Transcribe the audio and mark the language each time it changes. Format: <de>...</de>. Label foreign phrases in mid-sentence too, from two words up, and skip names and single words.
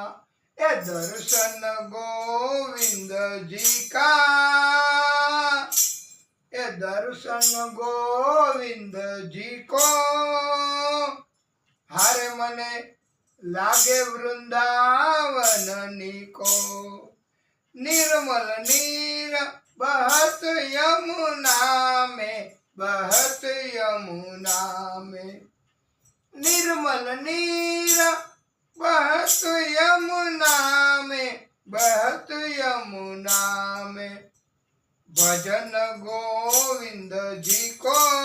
<raj>ए दर्शन गोविंदजी का, ए दर्शन गोविंदजी को, हारे मने लागे वृंदावन नीको.</raj> <bra>निर्मल नीर बहत यमुना में, बहत यमुना में, निर्मल नीर बहत यमुना में, बहत यमुना में, भजन गोविंद जी को,</bra>